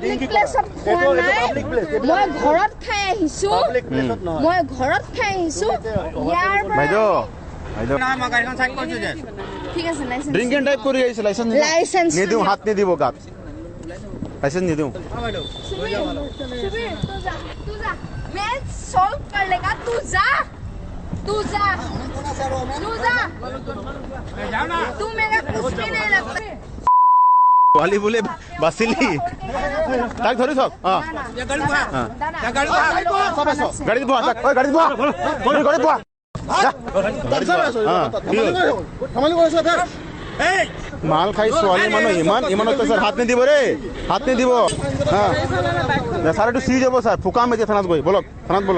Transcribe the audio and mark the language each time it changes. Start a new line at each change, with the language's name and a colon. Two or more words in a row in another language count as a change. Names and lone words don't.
English: public place
Assamese: খোৱা নাই
English: public place
Assamese: মই ঘৰত খাই আহিছো
English: public place
Assamese: নহয় মই ঘৰত খাই আহিছো ইয়াৰ পৰা বাইদেউ বাইদেউ না মই গাড়ীখন চাইড কৰিছো দে ঠিক আছে লাইসেন্স
English: drink and drive
Assamese: কৰি আহিছে লাইসেন্স নিদিওঁ হাত নিদিব গাত লাইসেন্স নিদিওঁ
Hindi: सुबीर तू जा मैं सॉल्व कर लेगा तू जा तू मेरा कुछ भी नहीं लगता
Assamese: পোৱালি বোলে বাচিলি তাক ধৰি থক গাড়ীত বহা তাক গাড়ীত বহা গাড়ীত বহা মাল খাই ছোৱালী মানুহ ইমান অত্যাচাৰ হাত নিদিব ৰে হাত নিদিব ছাৰ এইটো চিজ হ'ব ছাৰ ফুকাম এতিয়া থানাত গৈ বলক থানাত বলক